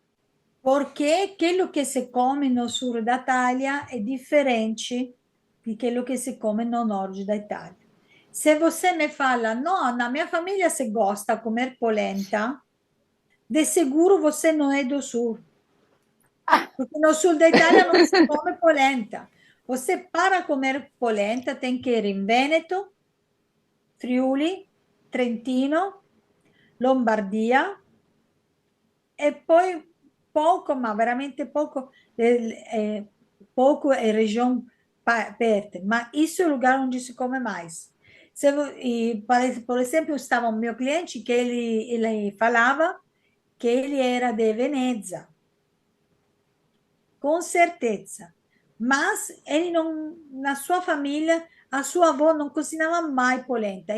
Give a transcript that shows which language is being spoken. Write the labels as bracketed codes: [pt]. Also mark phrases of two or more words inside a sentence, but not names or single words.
[pt] Porque aquilo que se come no sul da Itália é diferente de aquilo que se come no norte da Itália. Se você me fala, não, na minha família se gosta de comer polenta, de seguro você não é do sul. Porque no sul da Itália não se come polenta. Você, para comer polenta, tem que ir em Veneto, Friuli, Trentino, Lombardia [it] e poi poco, ma veramente poco, poco è regione aperte, [pt] ma isso é o lugar onde se come mais. Por exemplo, estava um meu cliente que ele falava que ele era de Veneza, com certeza. Mas ele não, na sua família, a sua avó não cozinhava mai polenta.